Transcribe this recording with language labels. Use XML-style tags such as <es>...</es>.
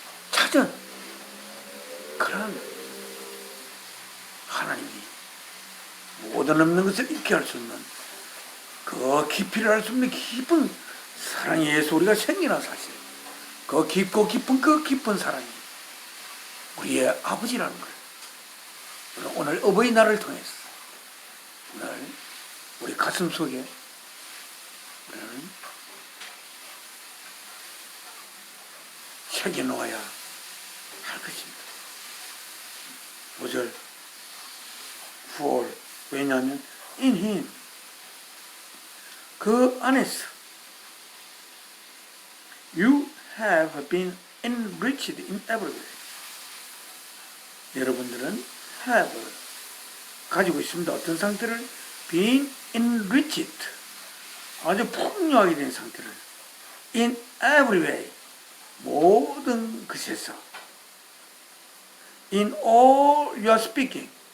<ko>찾은 그런 하나님이 모든 없는 것을 잊게 할 수 있는, 그 깊이를 알 수 없는 깊은 사랑에 의해서 우리가 생기는 사실, 그 깊고 깊은 그 깊은 사랑이 우리의 아버지라는 걸 오늘 어버이날을 통해서 오늘 우리 가슴 속에 우리는 새겨놓아야 할 것입니다. 5절 9월, 왜냐하면</ko> <en>in him,</en> <ko>그 안에서</ko> <en>you have been enriched in every way.</en> <ko>여러분들은 have, 가지고 있습니다. 어떤 상태를?</ko> <en>being enriched,</en> <ko>아주 풍요하게 된 상태를</ko> <en>in every way,</en> <ko>모든 것에서</ko> <en>in all your speaking,</en>